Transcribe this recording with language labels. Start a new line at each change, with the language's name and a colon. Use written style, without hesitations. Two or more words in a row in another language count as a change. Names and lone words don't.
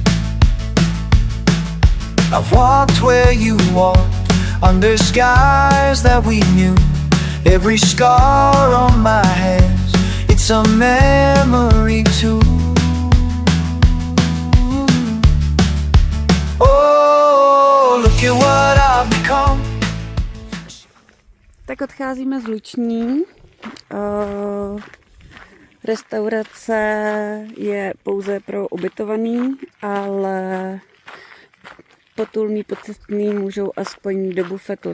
English: I've walked where you walked, under skies that we knew. Every scar on my hands, it's a memory too. Oh, look at what I've become.
Czech: Tak odcházíme z Luční. Restaurace je pouze pro ubytovaný, ale potulný, pocestný můžou aspoň do bufetu.